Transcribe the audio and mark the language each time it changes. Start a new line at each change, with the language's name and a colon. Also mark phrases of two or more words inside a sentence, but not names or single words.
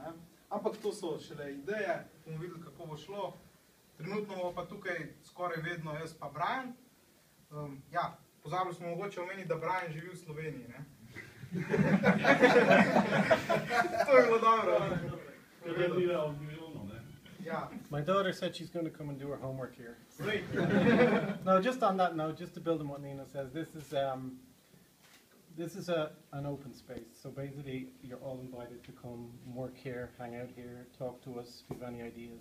Slovenian: Ne? Ampak to so šele ideje, bomo videli, kako bo šlo. Trenutno bo pa tukaj skoraj vedno jaz pa Brian. Ja, pozabili smo mogoče omeniti, da Brian živi v Sloveniji. Ne? To je bilo dobro.
English: Yeah. My daughter said she's going to come and do her homework here. Great. No, just on that note, just to build on what Nina says, this is an open space. So basically, you're all invited to come work here, hang out here, talk to us if you have any ideas.